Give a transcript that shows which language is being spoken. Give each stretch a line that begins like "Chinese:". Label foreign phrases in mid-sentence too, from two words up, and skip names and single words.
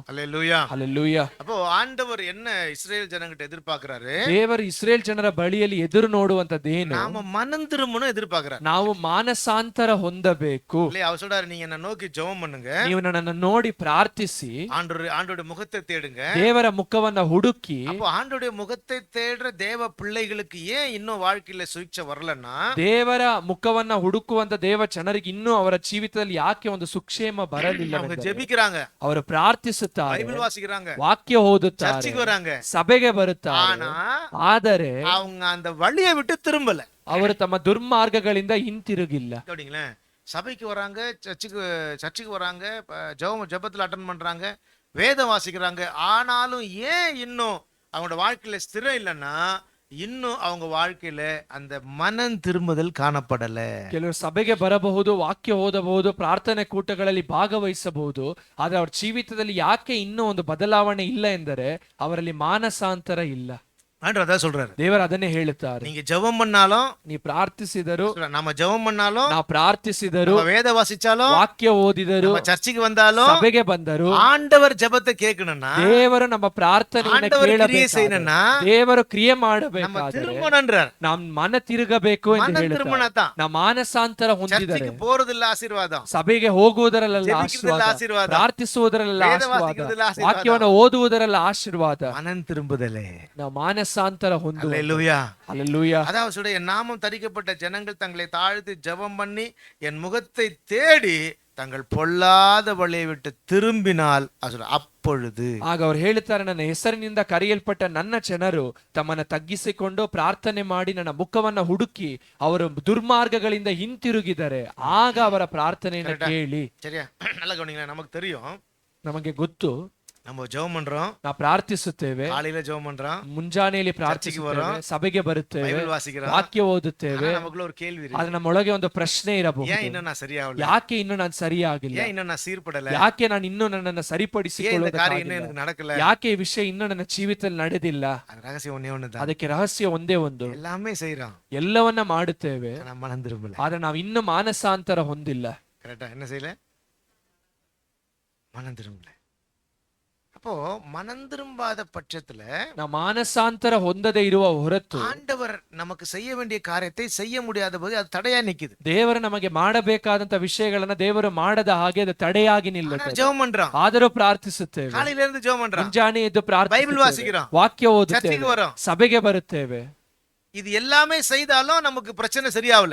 Tamil: அல்லேலூயா.
Kannada: ಹಲ್ಲೆಲೂಯಾ.
Tamil: அப்போ ஆண்டவர் என்ன இஸ்ரேல் ஜனங்கிட்ட எதிர்பார்க்கிறாரு?
Kannada: ದೇವರು ಇಸ್ರೇಲ್ ಜನರ ಬಳಿಯಲ್ಲಿ ಎದುರು ನೋಡುವಂತದ್ದೇನು?
Tamil: நாம மனம் திரும்பணும் எதிர்பார்க்கிறார்.
Kannada: ನಾವು ಮಾನಸಾಂತರ ಹೊಂದಬೇಕು.
Tamil: அவர் சொல்றாரு, நீங்க என்ன நோக்கி ஜெபம் பண்ணுங்க,
Kannada: ನೀವು ನನ್ನನ್ನು ನೋಡಿ ಪ್ರಾರ್ಥಿಸಿ
Tamil: ஆண்டோட முகத்தை தேடுங்க.
Kannada: ದೇವರ ಮುಖವನ್ನ ಹುಡುಕಿ.
Tamil: அப்போ ஆண்டோட முகத்தை தேடுற தேவ பிள்ளைகளுக்கு ஏன் இன்னும் வாழ்க்கையில சுவிட்ச வரலன்னா,
Kannada: ದೇವರ ಮುಖವನ್ನ ಹುಡುಕುವಂತ ದೇವ ಜನರಿಗೆ ಇನ್ನೂ ಅವರ ಜೀವಿತದಲ್ಲಿ ಯಾಕೆ ಒಂದು ಸುಕ್ಷೇಮ ಬರಲಿಲ್ಲ?
Tamil: அவங்க ஜெபிக்கிறாங்க,
Kannada: ಅವರು ಪ್ರಾರ್ಥಿಸುತ್ತಾರೆ,
Tamil: பைபிள் வாசிக்கிறாங்க,
Kannada: ವಾಕ್ಯ ಓದುತ್ತಾರೆ,
Tamil: சர்ச்சுக்கு வராங்க,
Kannada: ಸಭೆಗೆ ಬರುತ್ತಾರೆ.
Tamil: ஆனா
Kannada: ಆದರೆ
Tamil: அவங்க அந்த வழியை விட்டு திரும்பல.
Kannada: ಅವರು ತಮ್ಮ ದುರ್ಮಾರ್ಗಗಳಿಂದ ಹಿಂತಿರುಗಿಲ್ಲ.
Tamil: அப்படிங்களேன், சபைக்கு வராங்க, சர்ச்சுக்கு வராங்க, ஜெபத்துல அட்டெண்ட் பண்றாங்க, வேதம் வாசிக்கிறாங்க. ஆனாலும் ஏன் இன்னும் அவங்களோட வாழ்க்கையில ஸ்திரம் இல்லைன்னா, இன்னும் அவங்க வாழ்க்கையில அந்த மனம் திரும்புதல் காணப்படல.
Kannada: ಕೆಲವರು ಸಭೆಗೆ ಬರಬಹುದು, ವಾಕ್ಯ ಓದಬಹುದು, ಪ್ರಾರ್ಥನೆ ಕೂಟಗಳಲ್ಲಿ ಭಾಗವಹಿಸಬಹುದು, ಆದ್ರೆ ಅವರ ಜೀವಿತದಲ್ಲಿ ಯಾಕೆ ಇನ್ನೂ ಒಂದು ಬದಲಾವಣೆ ಇಲ್ಲ ಎಂದರೆ ಅವರಲ್ಲಿ ಮಾನಸಾಂತರ ಇಲ್ಲ.
Tamil: ஆண்டவர் அதான் சொல்றாரு,
Kannada: ದೇವರು ಅದನ್ನೇ ಹೇಳುತ್ತಾರೆ.
Tamil: நீங்க ஜெபம் பண்ணாலும்,
Kannada: ನೀ ಪ್ರಾರ್ಥಿಸಿದರು,
Tamil: நம்ம ஜெபம் பண்ணாலும்,
Kannada: ನಾವು ಪ್ರಾರ್ಥಿಸಿದರು,
Tamil: வேத வாசிச்சாலும்,
Kannada: ವಾಕ್ಯ ಓದಿದರು,
Tamil: சர்ச்சுக்கு வந்தாலும்,
Kannada: ಸಭೆಗೆ ಬಂದರು,
Tamil: ஆண்டவர் ஜெபத்தை கேட்கணும்னா,
Kannada: ದೇವರು ನಮ್ಮ ಪ್ರಾರ್ಥನೆಯನ್ನು ಕೇಳಬೇಕು, ದೇವರು ಕ್ರಿಯೆ ಮಾಡಬೇಕಾದರೆ
Tamil: திரும்பணும்ன்றார்.
Kannada: நாம் ಮನ ತಿರುಗಬೇಕು ಎಂದು ಹೇಳುತ್ತಾರೆ. ನಾವು ಮಾನಸಾಂತರ ಹೊಂದಿದರೆ
Tamil: போறதில்ல ஆசೀರ್ವಾದம்,
Kannada: ಸಭೆಗೆ ಹೋಗುವುದರಲ್ಲ ಆಶೀರ್ವಾದ, ಪ್ರಾರ್ಥಿಸುವುದರಲ್ಲ ಆಶೀರ್ವಾದ, ವಾಕ್ಯವನ್ನು ಓದುವುದರಲ್ಲ ಆಶೀರ್ವಾದ.
Tamil: மனம் திரும்புதலே
Kannada: ನಾವು ಮಾನಸಾಂತರ ಹೊಂದುವ.
Tamil: அல்லேலூயா.
Kannada: ಹಲ್ಲೆಲೂಯಾ.
Tamil: அதாவது சொல்ற, என் நாமம் தரிக்கப்பட்ட ஜனங்கள் தங்களை தாழ்த்தி ஜெபம் பண்ணி என் முகத்தை தேடி தங்கள் பொல்லாத வழியை விட்டு திரும்பினால் அப்பொழுது.
Kannada: ಆಗ ಅವ್ರು ಹೇಳುತ್ತಾರೆ, ನನ್ನ ಹೆಸರಿನಿಂದ ಕರೆಯಲ್ಪಟ್ಟ ನನ್ನ ಜನರು ತಮ್ಮನ್ನ ತಗ್ಗಿಸಿಕೊಂಡು ಪ್ರಾರ್ಥನೆ ಮಾಡಿ ನನ್ನ ಮುಖವನ್ನ ಹುಡುಕಿ ಅವರು ದುರ್ಮಾರ್ಗಗಳಿಂದ ಹಿಂತಿರುಗಿದರೆ ಆಗ ಅವರ ಪ್ರಾರ್ಥನೆಯನ್ನು ಕೇಳಿ.
Tamil: சரியா? நல்லா கவனிங்களா, நமக்கு தெரியும்,
Kannada: ನಮಗೆ ಗೊತ್ತು,
Tamil: நம்ம ஜெபம் பண்றோம்,
Kannada: ನಾವು ಪ್ರಾರ್ಥಿಸುತ್ತೇವೆ,
Tamil: காலையில ஜெபம் பண்றோம்,
Kannada: ಮುಂಜಾನೆಯಲ್ಲಿ ಪ್ರಾರ್ಥಿಸುತ್ತೇವೆ, ಸಭೆಗೆ ಬರುತ್ತೇವೆ,
Tamil: பைபிள் வாசிக்கிறோம்,
Kannada: ವಾಕ್ಯ ಓದುತ್ತೇವೆ.
Tamil: நமக்குள்ள ஒரு கேள்வி இருக்கு,
Kannada: ಆದ್ರೆ ನಮ್ಮೊಳಗೆ ಒಂದು ಪ್ರಶ್ನೆ ಇರಬಹುದು,
Tamil: ஏன் இன்னும் நான் சரியாகல,
Kannada: ಯಾಕೆ ಇನ್ನು ನಾನು ಸರಿಯಾಗಿಲ್ಲ,
Tamil: ஏன் இன்னும் நான் சீர்படல,
Kannada: ಯಾಕೆ ನಾನು ಇನ್ನೂ ನನ್ನನ್ನು
Tamil: ஏன் இந்த
Kannada: ಸರಿಪಡಿಸಿಕೊಳ್ಳೋದಕ್ಕಾಗಿಲ್ಲ,
Tamil: காரியம் இன்னும் எனக்கு நடக்கல.
Kannada: ಯಾಕೆ ಈ ವಿಷಯ ಇನ್ನೂ ನನ್ನ ಜೀವಿತದಲ್ಲಿ ನಡೆದಿಲ್ಲ?
Tamil: அது ரகசியம் ஒண்ணே ஒண்ணுதான்,
Kannada: ಅದಕ್ಕೆ ರಹಸ್ಯ ಒಂದೇ ಒಂದು,
Tamil: எல்லாமே செய்யறோம்,
Kannada: ಎಲ್ಲವನ್ನ ಮಾಡುತ್ತೇವೆ,
Tamil: ஆனா மனம் திரும்பல.
Kannada: ಆದ್ರೆ ನಾವು ಇನ್ನೂ ಮಾನಸಾಂತರ ಹೊಂದಿಲ್ಲ.
Tamil: கரெக்டா? என்ன செய்யல? மனம் திரும்பல. அப்போ மனம் திரும்பாத பட்சத்துல
Kannada: ನಾವು ಮಾನಸಾಂತರ ಹೊಂದದೇ ಇರುವ ಹೊರತು
Tamil: ஆண்டவர் நமக்கு செய்ய வேண்டிய காரியத்தை செய்ய முடியாத போது அது தடையா நிக்குது.
Kannada: ದೇವರು ನಮಗೆ ಮಾಡಬೇಕಾದಂತ ವಿಷಯಗಳನ್ನ ದೇವರು ಮಾಡದ ಹಾಗೆ ಅದು ತಡೆಯಾಗಿ ನಿಲ್ಲುತ್ತದೆ.
Tamil: ஜெபம் பண்றோம்,
Kannada: ಆದರೂ ಪ್ರಾರ್ಥಿಸುತ್ತೇವೆ,
Tamil: காலையில இருந்து ஜெபம் பண்றோம்,
Kannada: ಮುಂಜಾನೆ ಎದ್ದು
Tamil: பைபிள்
Kannada: ಪ್ರಾರ್ಥಿಸುತ್ತೇವೆ,
Tamil: வாசிக்கிறோம்,
Kannada: ವಾಕ್ಯ ಓದುತ್ತೇವೆ,
Tamil: சர்ச்சுக்கு வரோம்,
Kannada: ಸಭೆಗೆ ಬರುತ್ತೇವೆ.
Tamil: இது எல்லாமே செய்தாலும் நமக்கு பிரச்சனை சரியாவல,